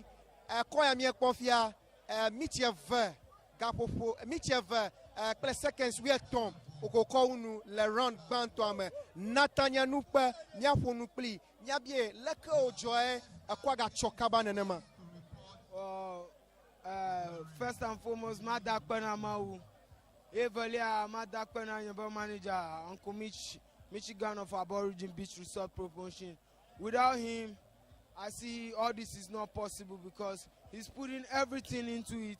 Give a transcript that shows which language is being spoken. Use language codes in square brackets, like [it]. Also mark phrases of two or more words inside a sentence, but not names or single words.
[ee] Kɔ ya mi ekpɔ fia miti eve gaƒoƒo miti eve kple seconds wuietɔ̃ wokɔkɔ unu le round gbãtɔa me. Nathaniel Nupe miaƒo nu kpli miabie leke wodzɔe ekɔ gatsɔ kaba nenema. [en] First and foremost, Mada Kpenamawu. Evelia Mada Kpenamawu manager, Uncle Michigan of Aborigine Beach Resort Promotion. Without him, I see all this is not possible because he's putting everything into it.